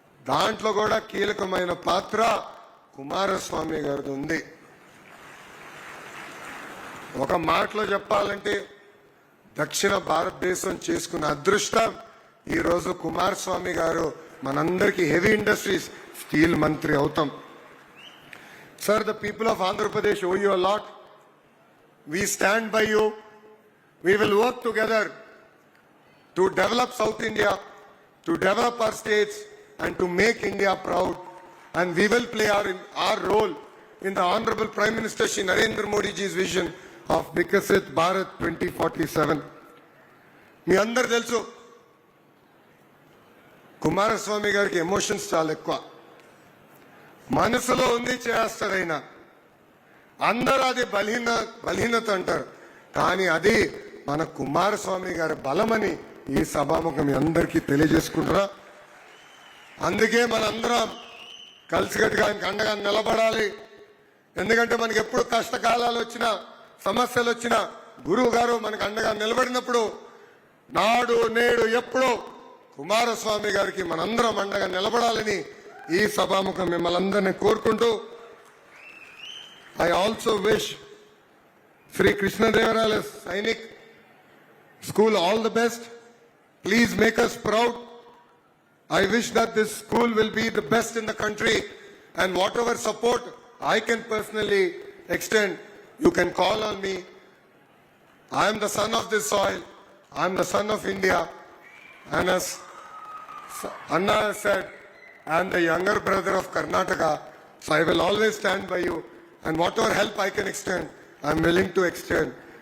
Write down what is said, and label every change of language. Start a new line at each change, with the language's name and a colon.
Telugu: దాంట్లో కూడా కీలకమైన పాత్ర కుమారస్వామి గారిది ఉంది. ఒక మాటలో చెప్పాలంటే దక్షిణ భారతదేశం చేసుకున్న అదృష్టం ఈరోజు కుమారస్వామి గారు మనందరికీ హెవీ ఇండస్ట్రీస్ స్టీల్ మంత్రి అవుతాం.
English: Sir, the people of Andhra Pradesh owe you a lot. We stand by you. We will work together to develop South India, to develop our states, and to make India proud. And we will play our role in the Honorable Prime Minister Shri Narendra Modi ji's vision of Vikasit Bharat 2047.
Telugu: మీ అందరు తెలుసు కుమారస్వామి గారికి emotions చాలా ఎక్కువ, మనసులో ఉంది చేస్తారైనా. అందరూ అది బలహీనత అంటారు, కానీ అది మన కుమారస్వామి గారి బలమని ఈ సభాముఖం మీ అందరికీ తెలియజేసుకుంటారా. అందుకే మనందరం కలిసికట్టుగా ఆయనకు అండగా నిలబడాలి. ఎందుకంటే మనకి ఎప్పుడు కష్టకాలాలు వచ్చినా సమస్యలు వచ్చినా గురువు గారు మనకు అండగా నిలబడినప్పుడు నాడు నేడు ఎప్పుడో కుమారస్వామి గారికి మనందరం అండగా నిలబడాలని ఈ సభాముఖం మిమ్మల్ని అందరినీ కోరుకుంటూ,
English: I also wish Shri కృష్ణదేవరాయల Sainik school all the best. Please make us proud. I wish that this school will be the best in the country, and whatever support I can personally extend, you can call on me. I am the son of this soil. I am the son of India, and as Anna has said, I am the younger brother of Karnataka, so I will always stand by you, and whatever help I can extend, I am willing to extend.